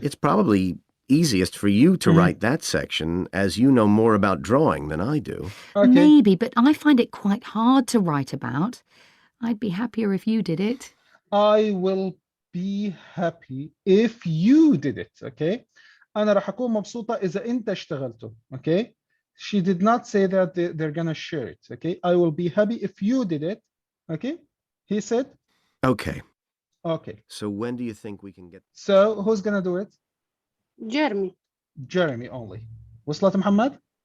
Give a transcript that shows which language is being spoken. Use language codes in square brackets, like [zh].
[en] It's probably easiest for you to write that section, as you know more about drawing than I do. Okay. Maybe, but I find it quite hard to write about. I'd be happier if you did it. I will be happy if you did it. Okay. [ar] أنا راح أكون مبسوطة إذا أنت اشتغلته. [en] Okay. She did not say that they're gonna share it. Okay. I will be happy if you did it. Okay. He said. Okay. Okay. So when do you think we can get... So who's gonna do it? Jeremy. Jeremy only. [ar] وصلت محمد?